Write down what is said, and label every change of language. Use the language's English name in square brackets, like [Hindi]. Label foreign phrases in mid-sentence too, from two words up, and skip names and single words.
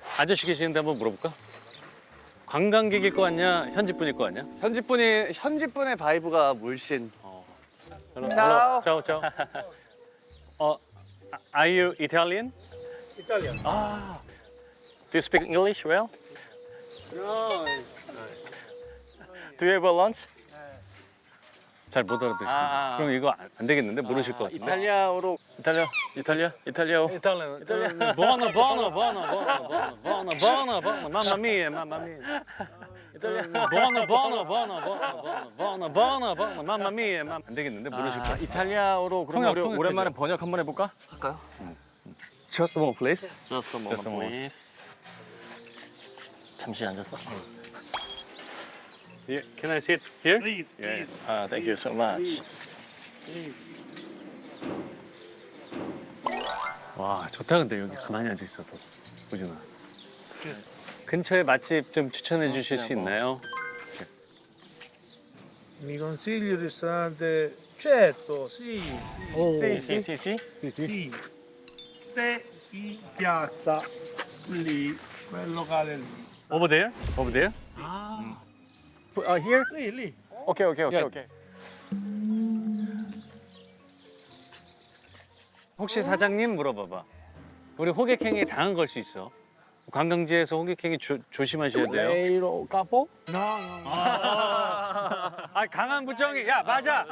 [Korean] 아저씨 계시는데 한번 물어볼까? 관광객일 거 같냐? 현지 분일 거 같냐? 현지 분의 바이브가 물씬. [Italian] Hello. Ciao, ciao. [English] Are you Italian? Italian. Do you speak English well? No. Do you have a lunch? [Korean] 잘 못 알아듣습니다. 그럼 이거 안 되겠는데 모르실 것 같은데. 이탈리아어로 이탈리아오. [Italian] Buono, buono, buono, buono, buono, buono, buono, mamma mia, mamma mia. Buono, buono, buono, buono, buono, buono, buono, mamma mia, mamma. [Korean] 안 되겠는데 모르실 것 같아. 이탈리아어로 그럼 우리 통역 오랜만에 되죠. 번역 한번 해볼까? 할까요? [English] Just a moment, please. Just a Just a moment. please. [Korean] 잠시 앉았어. [English] Yeah, can I sit here? Please, please. Thank you so much. [Korean] 와, 좋다 근데 여기 가만히 앉아 있어도. 우준아. 근처에 맛집 좀 추천해 주실 수 있나요? [Italian] Mi consigli il ristorante? Certo, sì, sì, Sì. sì. Te in piazza, lì, quel locale lì. [English] Over there? Over there? Here? [Italian] Lì. [Korean] 오케이. 혹시 사장님 물어봐봐. 우리 호객행위 당한 걸 수 있어. 관광지에서 호객행위 조심하셔야 돼요. 레이로 까보? [Italian] No. [Korean] 아, 강한 부정이. 야, 맞아.